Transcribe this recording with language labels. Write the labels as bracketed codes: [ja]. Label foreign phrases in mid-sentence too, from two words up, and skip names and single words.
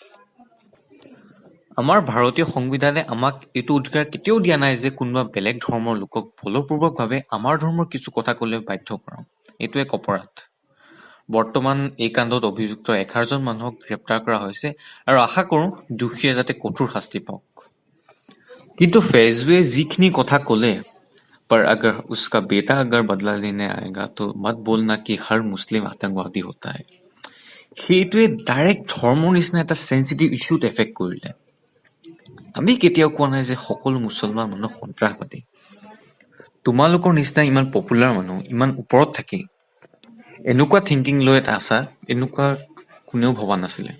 [as] আমাৰ ভাৰতীয় সংবিধানে আমাক এইটো অধিকাৰ কেতিয়াও দিয়া নাই যে কোনোবা বেলেগ ধৰ্মৰ লোকক বলপূৰ্বকভাৱে আমাৰ ধৰ্মৰ কিছু কথা ক'লে বাধ্য কৰাম। এইটো এক অপৰাধ। বৰ্তমান এই কাণ্ডত অভিযুক্ত 11জন মানুহক গ্ৰেপ্তাৰ কৰা হৈছে আৰু আশা কৰোঁ দোষীয়ে যাতে কঠোৰ শাস্তি পাওক। কিন্তু ফেজুৱে যিখিনি কথা ক'লে, [hi] पर अगर उसका बेटा अगर बदला लेने आएगा तो मत बोलना कि हर मुस्लिम आतंकवादी होता है, [as] সেইটোৱে ডাইৰেক্ট ধৰ্মৰ নিচিনা এটা [en] sensitive issue effect [as] কৰিলে। আমি কেতিয়াও কোৱা নাই যে সকলো মুছলমান মানুহ সন্ত্ৰাসবাদী। তোমালোকৰ নিচিনা ইমান পপুলাৰ মানুহ, ইমান ওপৰত থাকি এনেকুৱা থিংকিং লৈ আছা, এনেকুৱা কোনেও ভবা নাছিলে।